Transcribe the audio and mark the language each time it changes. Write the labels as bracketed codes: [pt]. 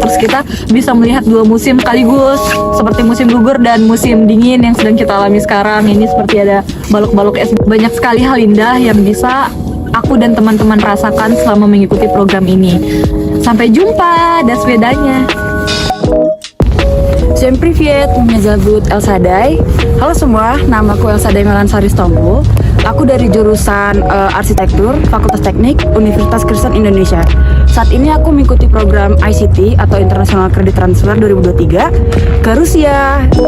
[id] Terus kita bisa melihat dua musim sekaligus, seperti musim gugur dan musim dingin yang sedang kita alami sekarang. Ini seperti ada balok-balok es. Banyak sekali hal indah yang bisa aku dan teman-teman rasakan selama mengikuti program ini. Sampai jumpa, [ru] das bedanya. Всем привет, меня зовут Elsa Day. [id] Halo semua, namaku Elsa Day Melansari Sitompul. Aku dari jurusan Arsitektur, Fakultas Teknik, Universitas Kristen Indonesia. Saat ini aku mengikuti program ICT atau International Credit Transfer 2023 ke Rusia.